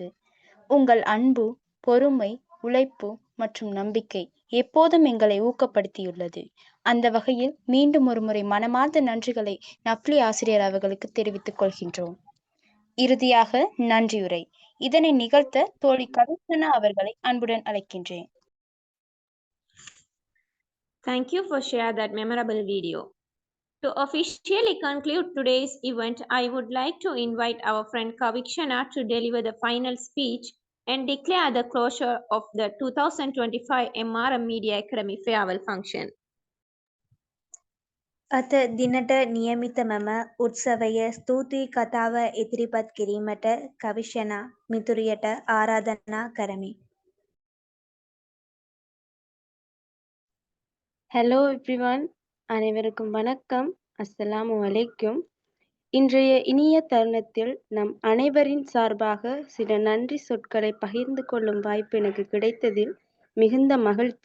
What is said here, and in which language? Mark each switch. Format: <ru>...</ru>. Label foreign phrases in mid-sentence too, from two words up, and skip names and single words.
<ta>உங்கள் அன்பு, பொறுமை, உழைப்பு மற்றும் நம்பிக்கை எப்போதும் எங்களை ஊக்கப்படுத்தியுள்ளது. அந்த வகையில் மீண்டும் ஒரு முறை மனமார்ந்த நன்றிகளை நஃப்லி ஆசிரியர் அவர்களுக்கு தெரிவித்துக் கொள்கின்றோம். இறுதியாக நன்றியுரை. இதனை நிகழ்த்த தோழி கவிஷனா அவர்களை அன்புடன் அழைக்கின்றேன்.</ta> <en>Thank you for sharing that memorable video. To officially conclude today's event, I would like to invite our friend Kavikshana to deliver the final speech and declare the closure of the 2025 MRM Media Academy farewell function.</en> <si>අත දිනට නියමිත මම උත්සවය ස්තුති කතාව ඉදිරිපත් කිරීමට කවිෂනා මිතුරියට ආරාධනා කරමි.</si> <en>Hello everyone,</en> <ta>அனைவருக்கும் வணக்கம்.</ta> <ar>السلام عليكم.</ar> <ta>இன்றைய இனிய தருணத்தில் நம் அனைவரின் சார்பாக சில நன்றி சொற்களை பகிர்ந்து கொள்ளும் வாய்ப்பு எனக்கு கிடைத்ததில் மிகுந்த மகிழ்ச்சி.</ta>